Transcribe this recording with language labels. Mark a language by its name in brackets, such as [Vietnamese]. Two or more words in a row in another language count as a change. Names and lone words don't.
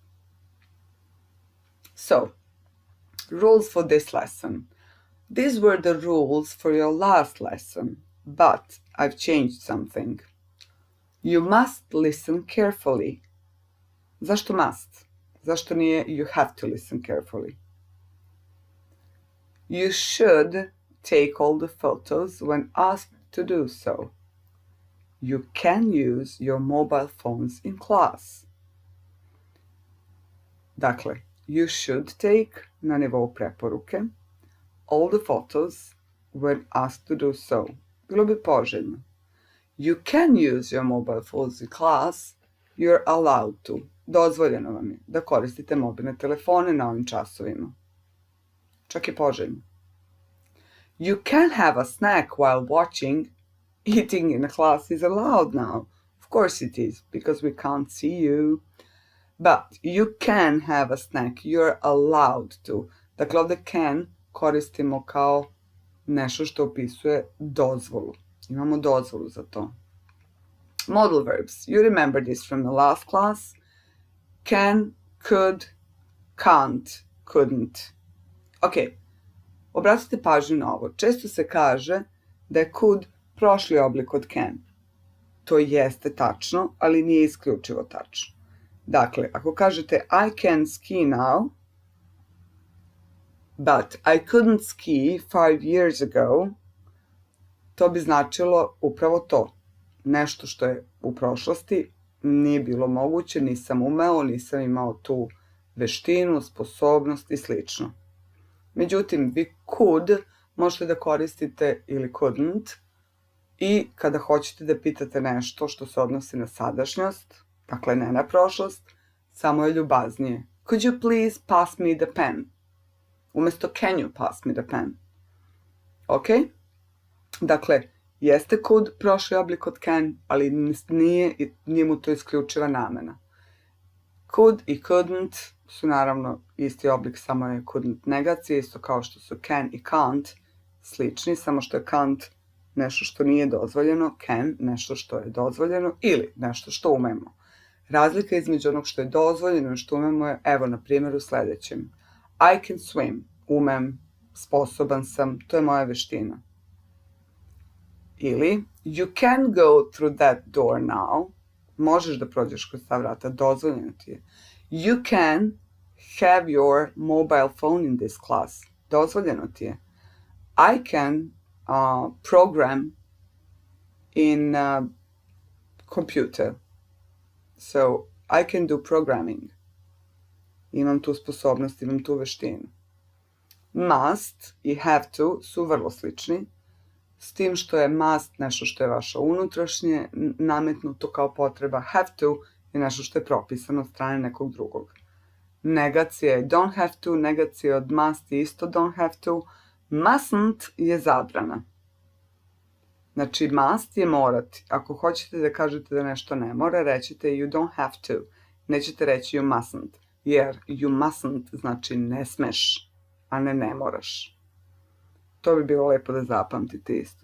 [English] So, rules for this lesson. These were the rules for your last lesson, but I've changed something. You must listen carefully. [Serbian] Zašto must? Zašto nije [English] you have to listen carefully? You should take all the photos when asked to do so. You can use your mobile phones in class. Dakle, you should take, [Serbian] na nivou preporuke, [English] all the photos when asked to do so. [Serbian] Bilo bi poželjno. [English] You can use your mobile phones in class. You're allowed to. [Serbian] Dozvoljeno vam je da koristite mobilne telefone na ovim časovima. Čak je poželjno. [English] You can have a snack while watching. Eating in a class is allowed now. Of course it is, because we can't see you. But you can have a snack. You're allowed to. [Serbian] Dakle, ovdje can koristimo kao nešto što opisuje dozvolu. Imamo dozvolu za to. [English] Modal verbs. You remember this from the last class. Can, could, can't, couldn't. [Serbian] Ok, obratite pažnju na ovo. Često se kaže da je could prošli oblik od can. To jeste tačno, ali nije isključivo tačno. Dakle, ako kažete [English] I can ski now, But I couldn't ski 5 years ago. [Serbian] To bi značilo upravo to. Nešto što je u prošlosti nije bilo moguće, nisam umeo, nisam imao tu veštinu, sposobnost i slično. Međutim, vi could možete da koristite ili couldn't i kada hoćete da pitate nešto što se odnosi na sadašnjost, dakle ne na prošlost, samo je ljubaznije. [English] Could you please pass me the pen? Umesto can you pass me the pen? Ok? [Serbian] Dakle, jeste could prošli oblik od can, ali nije mu to isključiva namena. Could i couldn't su naravno isti oblik, samo je couldn't negacija, isto kao što su can i can't slični, samo što je can't nešto što nije dozvoljeno, can nešto što je dozvoljeno ili nešto što umemo. Razlika između onog što je dozvoljeno i što umemo je, evo na primjer u sledećem. [English] I can swim, [Serbian] umem, sposoban sam, to je moja veština. Ili, [English] you can go through that door now, [Serbian] možeš da prođeš kroz ta vrata, dozvoljeno ti je. [English] You can have your mobile phone in this class, [Serbian] dozvoljeno ti je. [English] I can program in computer, so I can do programming. [Serbian] Imam tu sposobnost, imam tu veštinu. Must i [English] have to [Serbian] su vrlo slični, s tim što je must nešto što je vaše unutrašnje, nametnuto kao potreba. [English] Have to [Serbian] je nešto što je propisano od strane nekog drugog. Negacija je [English] don't have to, [Serbian] negacija od must je isto [English] don't have to. [Serbian] Mustn't je zabrana. Znači, must je morati. Ako hoćete da kažete da nešto ne mora, rećete [English] you don't have to. [Serbian] Nećete reći [English] you mustn't, [Serbian] jer [English] you mustn't [Serbian] znači ne smeš, a ne moraš. To bi bilo lepo da zapamtite isto.